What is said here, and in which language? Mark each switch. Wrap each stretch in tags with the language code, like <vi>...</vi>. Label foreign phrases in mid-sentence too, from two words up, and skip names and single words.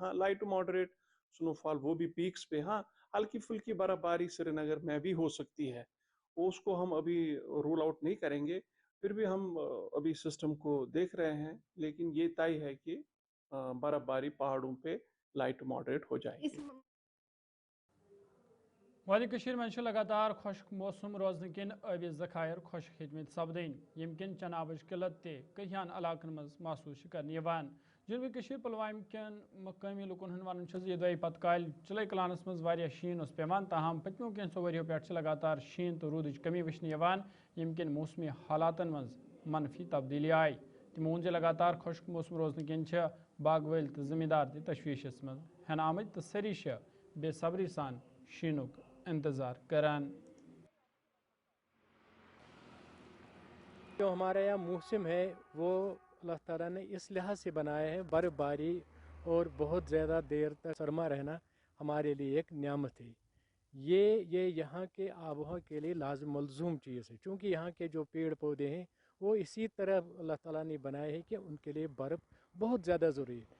<ur>ہاں</ur> <en>light to moderate snow fall,</en> <ur>وہ بھی پیکس پہ. ہاں ہلکی پھلکی برف باری سری نگر میں بھی ہو سکتی ہے، اس کو ہم ابھی</ur> <en>roll out</en> <ur>نہیں کریں گے. پھر بھی ہم ابھی سسٹم کو دیکھ رہے ہیں، لیکن یہ طے ہے کہ برف باری پہاڑوں پہ</ur> <en>light to moderate</en> <ur>ہو جائے گی.</ur> <ks>وادی کشیر میں لگاتار خشک موسم روزن کن آبی ذخائر خشک ہیٚتمٕتۍ سپدٕنۍ، ییٚمہِ کِنۍ چنابٕچ قلت تہِ کینٛہَن علاقن منٛز محسوٗس چھِ کرنہٕ یِوان. جنوبی کشیر پلوامہ کٮ۪ن مقٲمی لوٗکن ہُنٛد ونُن چھُ زِ یہِ دۄیہِ پتہٕ کالہِ چِلے کلانس منٛز واریاہ شیٖن اوس پیوان، تاہم پٔتمیو کینٛژو ؤرۍیو پٮ۪ٹھ چھِ لگاتار شیٖن تہٕ روٗدٕچ کمی وٕچھنہٕ یِوان، ییٚمہِ کِنۍ موسمی حالاتن منٛز منفی تبدیلی آیہِ. تِمو ووٚن زِ لگاتار خۄشک موسم روزنہٕ کِنۍ چھِ باغہٕ وٲلۍ تہٕ زٔمیٖندار تہِ تشویشس منٛز ہٮ۪نہٕ آمٕتۍ تہٕ سٲری چھِ بے صبری سان شیٖنُک انتظار کران.</ks> <ur>جو ہمارا یہاں موسم ہے وہ اللہ تعالیٰ نے اس لحاظ سے بنایا ہے، برف باری اور بہت زیادہ دیر تک سرما رہنا ہمارے لیے ایک نعمت ہے. یہ یہاں کے آب و ہوا کے لیے لازم ملزوم چیز ہے، چونکہ یہاں کے جو پیڑ پودے ہیں وہ اسی طرح اللہ تعالیٰ نے بنائے ہیں کہ ان کے لیے برف بہت زیادہ ضروری ہے.</ur>